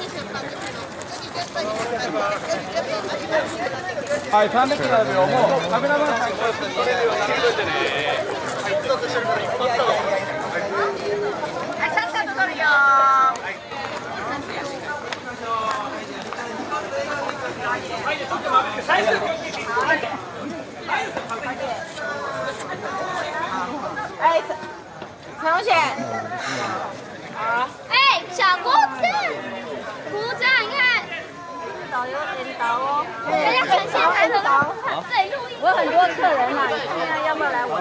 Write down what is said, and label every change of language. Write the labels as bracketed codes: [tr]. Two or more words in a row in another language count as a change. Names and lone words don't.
[ja] はい、300秒もうカメラマンさんこれ撮れるように入れといてね。はい、一つ一緒に撮ります。はい、さっさと撮るよ。はい、ちょっと待って、最初に [zh] 哎，陈同学，哎，小郭子，鼓掌，你看，导游领导哦，大家很现场的导，对，录音。我有很多客人嘛，现在要不要来玩？